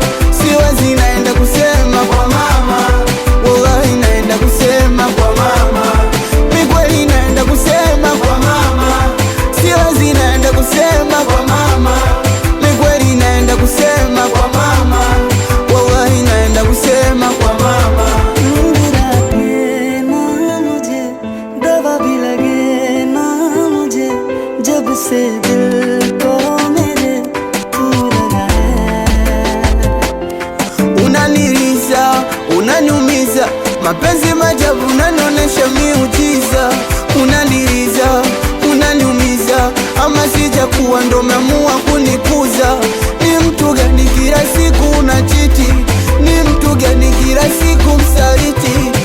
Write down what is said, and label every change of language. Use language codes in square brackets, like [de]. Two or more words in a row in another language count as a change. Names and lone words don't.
[sw] Siwezi, naenda kusema kwa mama. Wallahi, naenda kusema kwa mama. Mi kweli naenda kusema kwa mama. Siwezi, naenda kusema kwa mama. Mi kweli naenda kusema kwa mama. Wallahi, naenda kusema kwa mama. [hi] दवा भी लगे ना मुझे, जब से दिल को मेरे तू लगा है। [sw] Unaniliza, unaniumiza, mapenzi majabu, unanionyesha miujiza. Unaniliza, unaniumiza, Ama sijakuwa ndo umeamua kunikuza? Ni mtu gani kila siku unachiti? Ni mtu gani kila siku msaliti?